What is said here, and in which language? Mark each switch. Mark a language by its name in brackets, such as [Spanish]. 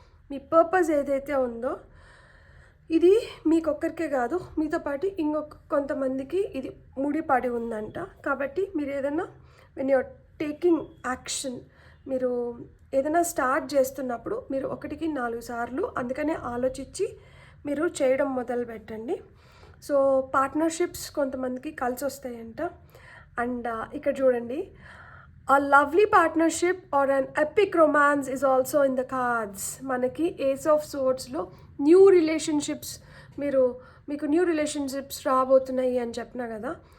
[Telugu] మీ purpose ఏదైతే ఉందో ఇది మీకొక్కరికే కాదు, మీతో పాటు కొంతమందికి ఇది ముడిపడి ఉందంట. కాబట్టి మీరు ఏదైనా [English] when you're taking action, [Telugu] మీరు ఏదైనా స్టార్ట్ చేస్తున్నప్పుడు మీరు 1కి 4 సార్లు అందుకనే ఆలోచించి మీరు చేయడం మొదలు పెట్టండి. సో పార్ట్నర్షిప్స్ కొంతమందికి కలిసి వస్తాయంట. [English] and [Telugu] ఇక్కడ చూడండి, [English] a lovely partnership or an epic romance is also in the cards. [Telugu] మనకి ఏస్ ఆఫ్ సోర్డ్స్లో న్యూ రిలేషన్షిప్స్, మీకు న్యూ రిలేషన్షిప్స్ రాబోతున్నాయి అని చెప్పినా కదా.